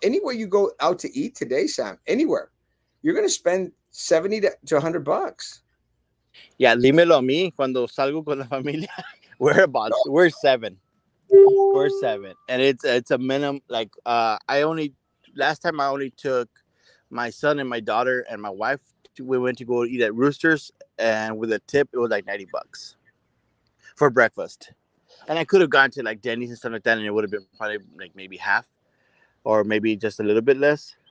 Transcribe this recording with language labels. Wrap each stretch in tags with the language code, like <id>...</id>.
<en>Anywhere you go out to eat today, Sam, anywhere, you're gonna spend 70 to $100.</en> <es>Yeah, dímelo a mí cuando salgo con la familia.</es> <en>We're 7. for seven, and it's a minimum. Like I only last time I only took my son and my daughter and my wife. We went to go eat at Roosters, and with a tip, it was like $90 for breakfast. And I could have gone to like Denny's and stuff like that, and it would have been probably like maybe half or maybe just a little bit less.</en>